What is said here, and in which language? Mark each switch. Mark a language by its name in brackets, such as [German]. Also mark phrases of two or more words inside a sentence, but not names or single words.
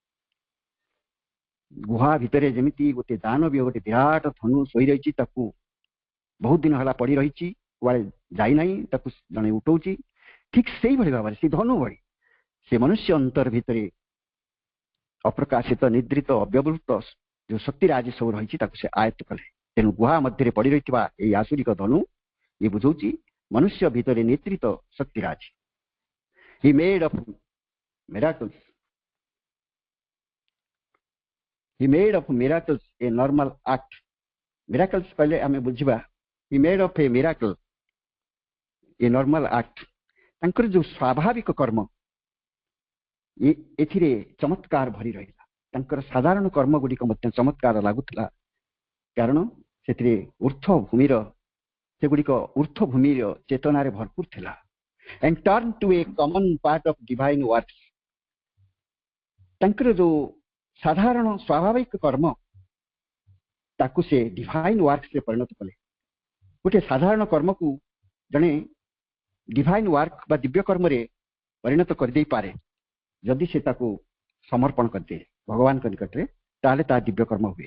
[Odia] ଗୁହା ଭିତରେ ଯେମିତି ଗୋଟେ ଦାନବୀୟ ଗୋଟେ ବିରାଟ ଧନୁ ଶୋଇ ରହିଛି, ତାକୁ ବହୁତ ଦିନ ହେଲା ପଡି ରହିଛି, କୁଆଡେ ଯାଇନାହିଁ, ତାକୁ ଜଣେ ଉଠଉଛି, ଠିକ ସେଇଭଳି ଭାବରେ ସେ ଧନୁ ଭଳି ସେ ମନୁଷ୍ୟ ଅନ୍ତର ଭିତରେ ଅପ୍ରକାଶିତ ନିଦ୍ରିତ ଅବ୍ୟବହୃତ ଯୋଉ ଶକ୍ତିରାଜି ସବୁ ରହିଛି ତାକୁ ସେ ଆୟତ୍ତ କଲେ। ତେଣୁ ଗୁହା ମଧ୍ୟରେ ପଡି ରହିଥିବା ଏଇ ଆସୁରିକ ଧନୁ ଇଏ ବୁଝଉଛି ମନୁଷ୍ୟ ଭିତରେ ନିଦ୍ରିତ ଶକ୍ତିରାଜି। [English] He made of miracles. He made of miracles a normal act. [Hindi] Miracles पहले हमें बुझिबा। [English] He made of a miracle a normal act. [Odia] ତାଙ୍କର ଯୋଉ ସ୍ୱାଭାବିକ କର୍ମ ଏଥିରେ ଚମତ୍କାର ଭରି ରହିଲା। ତାଙ୍କର ସାଧାରଣ କର୍ମ ଗୁଡ଼ିକ ମଧ୍ୟ ଚମତ୍କାର ଲାଗୁଥିଲା, କାରଣ ସେଥିରେ ସେଗୁଡ଼ିକ ଊର୍ଦ୍ଧ୍ୱଭୂମିର ଚେତନାରେ ଭରପୁର ଥିଲା। [English] And turn to a common part of divine works. [Odia] ତାଙ୍କର ଯୋଉ ସାଧାରଣ ସ୍ୱାଭାବିକ କର୍ମ ତାକୁ ସେ [English] divine worksରେ [Odia] ପରିଣତ କଲେ। ଗୋଟେ ସାଧାରଣ କର୍ମକୁ ଜଣେ [English] divine work [Odia] ବା ଦିବ୍ୟ କର୍ମରେ ପରିଣତ କରିଦେଇପାରେ ଯଦି ସେ ତାକୁ ସମର୍ପଣ କରିଦିଏ ଭଗବାନଙ୍କ ନିକଟରେ, ତାହେଲେ ତାହା ଦିବ୍ୟ କର୍ମ ହୁଏ।